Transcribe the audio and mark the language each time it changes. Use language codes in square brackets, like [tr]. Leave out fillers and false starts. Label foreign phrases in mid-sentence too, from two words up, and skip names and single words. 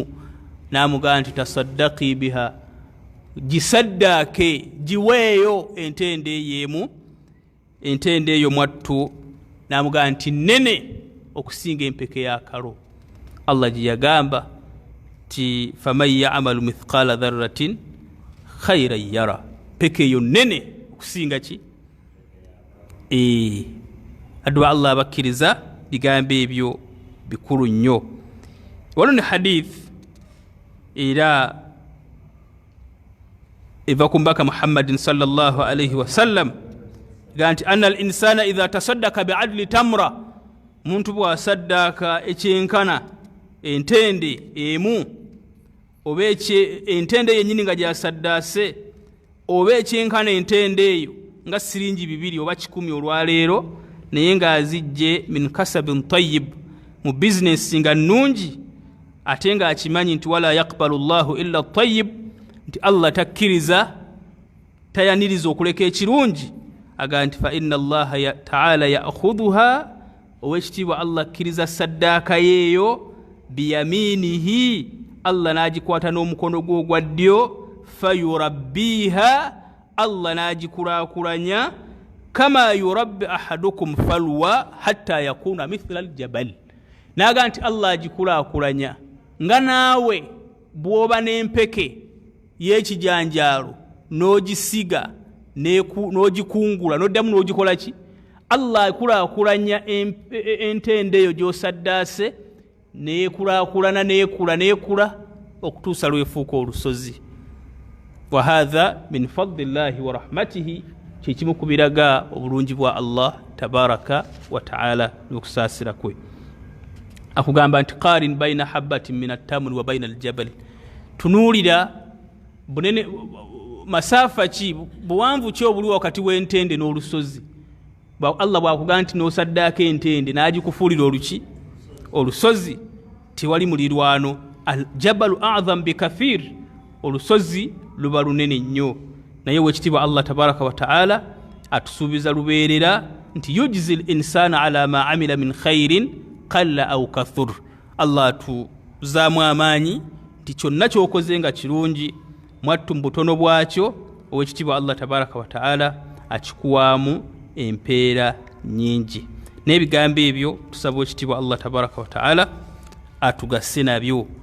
[lg] N'amugamba nti [ar] تصدقي بها, [lg] gisaddaake giweeyo entende eyo entende eyo mwattu. N'amugamba nti nene okusinga empeke y'akalo. Allah gye yagamba ti [ar] فمن يعمل مثقال ذرة خيرا يره, [lg] peke eyo nene okusinga ki adwa Allah abakkiriza bigambo ebyo bikulu nnyo. Wano ne hadith era eva ku mbaka Muhammadin [ar] صلى الله عليه وسلم [lg] ganti [ar] أن الإنسان إذا تصدق بعدل تمرة, [lg] muntu bw'asaddaaka ekyenkana entende emu oba entende yennyini nga gyasaddaase oba ekyenkana entende eyo nga siringi 2 oba 10 olwaleero naye ng'azijje [ar] من كسب طيب, [lg] mu bizinesi nga nnungi ate ng'akimanyi nti [ar] ولا يقبل الله إلا طيب, [lg] nti Allah takkiriza tayaniriza okuleka ekirungi. Aga nti [ar] فإن الله تعالى يأخذها, [lg] owekitiibwa Allah akkiriza saddaaka yeeyo biyaminihi, Allah n'agikwata n'omukono gwe ogwa ddyo, fayurabbiha, Allah n'agikulaakulanya [ar] كما يربي أحدكم فلوه حتى يكون مثل الجبل. [lg] Naga nti Allah agikulaakulanya nga naawe bw'oba n'empeke y'ekijanjaalo n'ogisiga n'ogikungula n'oddamu n'ogikola ki, Allah akulaakulanya entende eyo gy'osaddaase neekulaakulana neekula okutuusa lwefuuka olusozi. [ar] وهذا من فضل الله ورحمته, [lg] kyekimu ku biraga obulungi bwa Allah [ar] تبارك وتعالى [lg] n'okusaasira kwe. [ar] Akugamba nti قارن بين حبة من التمر وبين الجبل, [lg] tunuulira bunene masafa ki buwanvu ki obuli wakati w'entende n'olusozi. Allah bw'akugamba nti n'osaddaako entende n'agikufuulira olusozi, tewali mulirwano. [ar] الجبل أعظم بكثير, [lg] olusozi luba lunene nnyo. Naye wekitiibwa Allah [ar] تبارك وتعالى [lg] atusuubiza lubeerera nti [ar] يجزي الإنسان على ما عمل من خير قل أو كثر. [lg] Allah atuzaamu amaanyi nti kyonna ky'okoze nga kirungi mwattu mu butono bwakyo, owekitiibwa Allah [ar] تبارك وتعالى [lg] akikuwaamu empeera nnyingi. N'ebigambo ebyo tusaba owekitiibwa Allah [ar] تبارك وتعالى [lg] atugase nabyo.